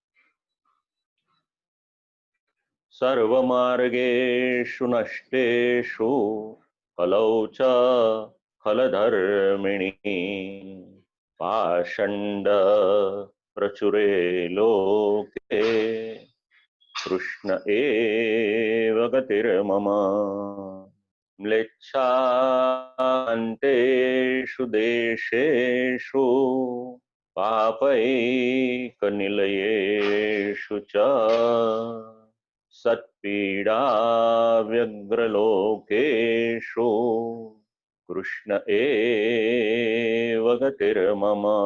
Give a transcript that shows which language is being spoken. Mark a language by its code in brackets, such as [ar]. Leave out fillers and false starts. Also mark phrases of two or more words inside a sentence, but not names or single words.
[sa] સર્વમાર્ગેષુ નષ્ટેષુ કલૌ ચ ખલધર્મિણી પાષંડ પ્રચુરે લોકે કૃષ્ણ એવ ગતિર્મમ म्लेच्छान्तेषु देशेषु पापैकनिलयेषु च सत्पीडा व्यग्रलोकेषु कृष्ण एव गतिर्मम।